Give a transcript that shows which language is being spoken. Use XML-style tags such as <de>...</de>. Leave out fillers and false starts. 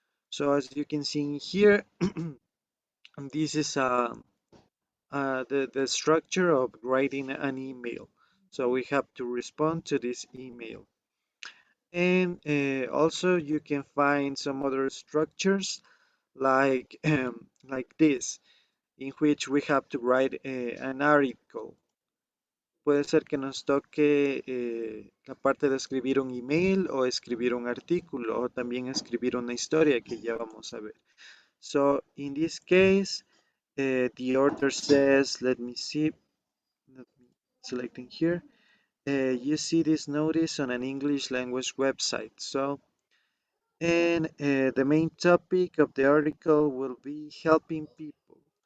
<en>So as you can see in here, this is the structure of writing an email. So we have to respond to this email. And also you can find some other structures like this, in which we have to write an article.</en> <es>Puede ser que nos toque la parte de escribir un email o escribir un artículo o también escribir una historia que ya vamos a ver.</es> <en>So in this case, the author says, let me see, let me selecting here. You see this notice on an English language website. So, and the main topic of the article will be helping people.</en>